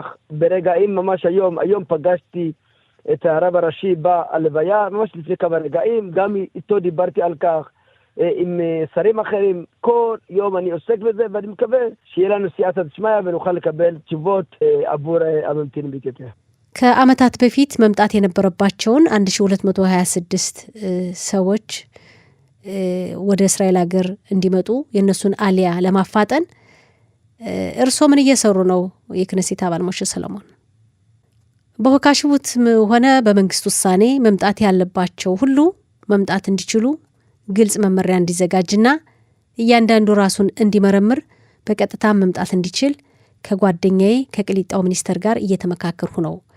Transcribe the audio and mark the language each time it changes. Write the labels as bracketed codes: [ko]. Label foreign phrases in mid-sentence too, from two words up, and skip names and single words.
[he] ברגעים ממש היום פגשתי את הרב הראשי בלוויה, ממש לפני כמה רגעים, גם איתו דיברתי על כך, עם שרים אחרים, כל יום אני עוסק בזה, ואני מקווה שיהיה לנו סייעתא דשמיא ונוכל לקבל תשובות עבור הממתינים באתיופיה. [am] ከዓመታት በፊት መምጣት የነበረባቸውን 1226 ሰዎች ወደ እስራኤል ሀገር እንዲመጡ የነሱን አሊያ ለማፋጠን እርሶ ምን እየሰሩ ነው? የክነሴት አባል ሞሼ ሰሎሞን በወካሽውት ሆነ በመንግስት ውሳኔ መምጣት ያለባቸው ሁሉ መምጣት እንዲችሉ ግልጽ መመሪያ እንዲዘጋጅና እያንዳንዱ ራሱን እንዲመረምር በቀጥታ መምጣት እንዲችል ከጓደኛዬ ከቅሊጣው ሚኒስተር ጋር እየተመካከርኩ ነው።